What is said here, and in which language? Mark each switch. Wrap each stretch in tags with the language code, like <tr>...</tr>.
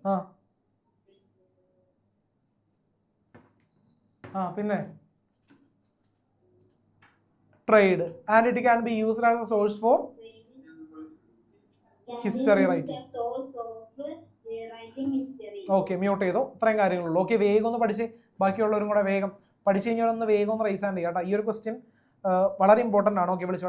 <ml>ആ ആ പിന്നെ</ml> <en>Trade and it can be used as a source for History writing. source of writing history.</en> <ml>Okay, mute ചെയ്തോ. ഇത്രയും കാര്യങ്ങളുള്ളൂ. Okay, വേഗം ഒന്ന് പഠിച്ച് ബാക്കിയുള്ളവരും കൂടെ വേഗം പഠിച്ചു കഴിഞ്ഞാൽ ഒന്ന് വേഗം ഒന്ന് റൈസ് ആൻഡ് ചെയ്യാം കേട്ടോ. ഈ ഒരു ക്വസ്റ്റ്യൻ വളരെ ഇമ്പോർട്ടൻ്റ് ആണ്. ഓക്കെ, വിളിച്ചു.</ml>